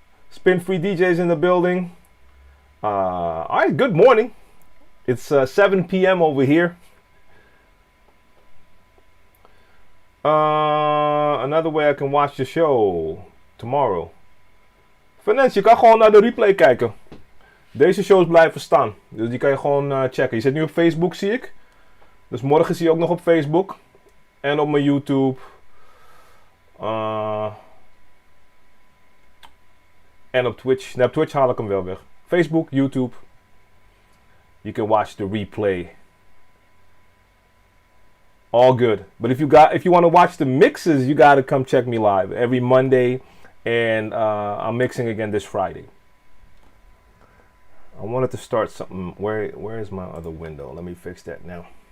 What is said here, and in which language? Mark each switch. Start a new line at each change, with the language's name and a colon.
English: Spin-free DJs in the building. Alright, good morning. It's 7 p.m. over here. Another way I can watch the show tomorrow.
Dutch: Vanessa, je kan gewoon naar de replay kijken. Deze shows blijven staan. Dus die kan je gewoon checken. Je zit nu op Facebook, zie ik. Dus morgen zie je ook nog op Facebook. En op mijn YouTube. En op Twitch. Nou, op Twitch haal ik hem wel weg. Facebook, YouTube.
English: You can watch the replay. All good. But if you want to watch the mixes, you got to come check me live every Monday. And I'm mixing again this Friday. I wanted to start something. Where is my other window? Let me fix that now.